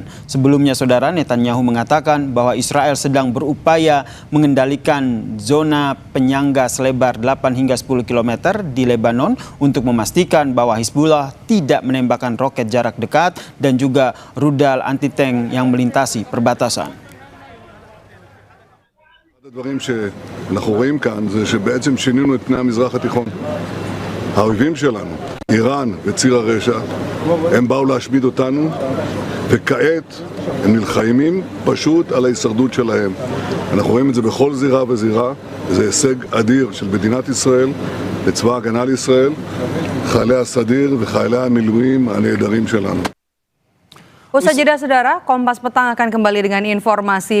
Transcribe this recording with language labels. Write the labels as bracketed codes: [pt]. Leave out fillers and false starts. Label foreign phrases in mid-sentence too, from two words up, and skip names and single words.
[id] Sebelumnya, saudara, Netanyahu mengatakan bahwa Israel sedang berupaya mengendalikan zona penyangga selebar 8 hingga 10 km di Lebanon untuk memastikan bahwa Hizbullah tidak menembakkan roket jarak dekat dan juga rudal anti-tank yang melintasi perbatasan. [he] הדברים שאנחנו רואים כאן זה שבעצם שינינו את פני המזרח התיכון. האויבים שלנו, איראן וציר הרשע, הם באו להשמיד אותנו, וכעת הם נלחמים פשוט על ההישרדות שלהם. אנחנו רואים את זה בכל זירה וזירה, זה הישג אדיר של מדינת ישראל, לצבא ההגנה לישראל. חיילי הסדיר וחיילי המילואים הנהדרים שלנו. [id] Usai jeda saudara, Kompas Petang akan kembali dengan informasi.